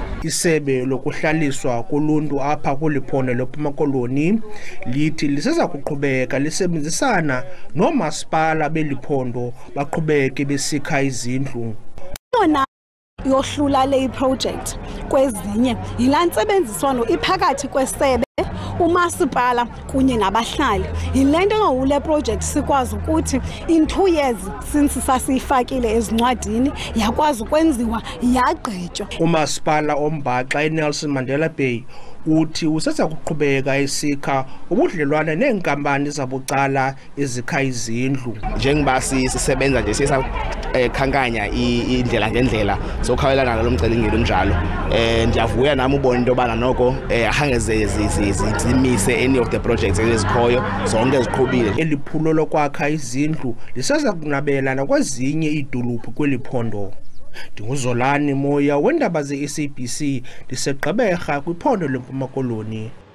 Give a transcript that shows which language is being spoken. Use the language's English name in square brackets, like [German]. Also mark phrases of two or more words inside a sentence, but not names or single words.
[Xhosa] Isebe lokuhlaliswa koluntu apha kuliphondo leMpuma Koloni lithi liseza kuqhubeka lisebenzisana noomasipala beliphondo baqhubeke besikha izindlu. Yohlula le project kwezinye yilaa ntsebenziswano iphakathi kwesebe umasipala kunye nabahlali. Yile nto ngawule project sikwazi ukuthi [English] in 2 years [Xhosa] since sasiyifakile ezincwadini yakwazi ukwenziwa yagqitywa. Umasipala ombaxa eNelson Mandela Bay uthi useza kuqhubeka esikha ubudlelwane neenkampani zabucala ezikha izindlu. Njengoba sisebenza nje khankanya indlela ngendlela sokhawelana nalo mcelimngeni onjalo. Ndiyavuya nami ubona into yobana noko ahange zimise [English] any of the projects [Xhosa] ezikhoyo zonke ziqhubile. Eliphulo lokwakha izindlu liseza kunabela nakwezinye iidolophu kweliphondo. Ndinguzolani Moya wendaba ze-SABC liseGqeberha kwiphondo leMpuma Koloni.